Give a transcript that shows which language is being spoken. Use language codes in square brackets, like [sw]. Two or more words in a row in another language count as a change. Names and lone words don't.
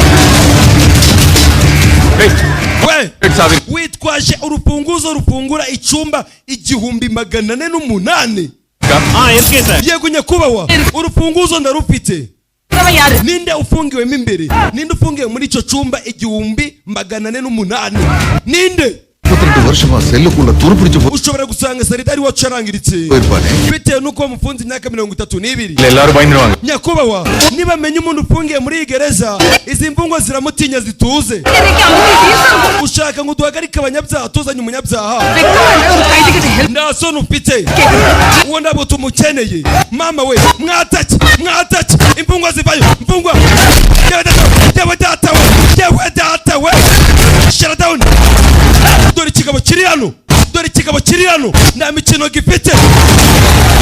[rw] We witwaje urufunguzo rufungura icyumba 1448. Yego nyakubahwa, urufunguzo ndarufite. Ninde ufungiwemo imbere? Ninde ufungiwe muri icyo cyumba 1448? Ninde? [ta] 32 வருஷமா செல்லுக்குள்ள துருப்பிடிச்சு [rw] ushobora gusanga Saridari wacu yarangiritse bitewe nuko mufunze imyaka 32. [ta] எல்லாரும் பயந்துருவாங்க. [rw] Nyakubahwa, niba menye umuntu ufungiye muri gereza izi mfungwa ziramutinya zituze. Ushaka ngo duhagarike abanyabyaha tuzanye umunyabyaha? Nta soni ufite. Uwo ndabo tumukeneye. Mama we, mwataki. Imfungwa zivayo. Imfungwa. Yewe data we. [en] Shut down. [rw] Dore ikigabo kiri hano. Nta mikino gifite.